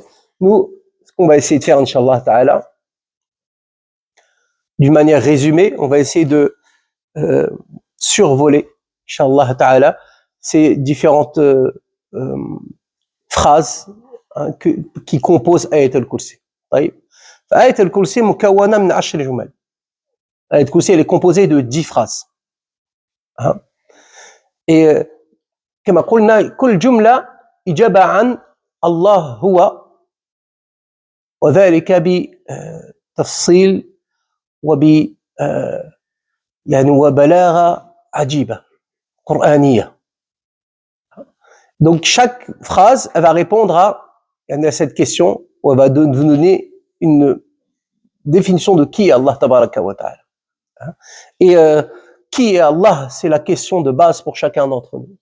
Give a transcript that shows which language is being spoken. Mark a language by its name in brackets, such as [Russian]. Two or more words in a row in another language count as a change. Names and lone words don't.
[French] Nous, ce qu'on va essayer de faire, [Arabic] إن شاء الله تعالى, [French] d'une manière résumée, on va essayer de survoler, [Arabic] إن شاء الله تعالى, [French] ces différentes phrases qui composent Ayatul Kursi. [Arabic] آية الكرسي مكونة من 10 جمل. [French] Ayatul Kursi, elle est composée de 10 phrases. [Arabic] Et كما قلنا كل جملة إجابة عن الله هو وذلك بتفصيل وبلاغة عجيبة قرآنية. [French] Donc chaque phrase, elle va répondre à cette question, ou elle va vous donner une définition de qui est [Arabic] الله تبارك وتعالى. [French] Et qui est Allah, c'est la question de base pour chacun d'entre nous.